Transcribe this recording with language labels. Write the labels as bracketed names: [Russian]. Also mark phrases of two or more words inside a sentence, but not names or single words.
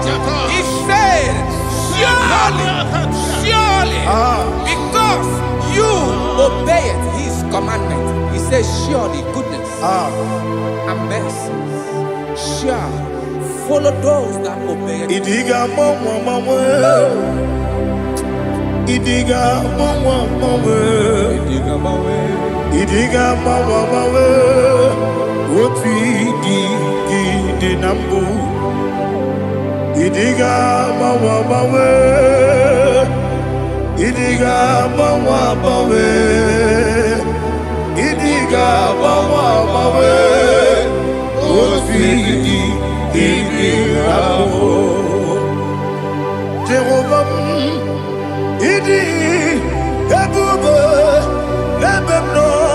[English] He said, surely, because you obeyed His commandment. He says, surely goodness and mercy shall follow those that obey it. [Igbo] Idiga mawe, Oti di nambu. Idiga mawe, Idiga Jehovah, idi ebube lebemno.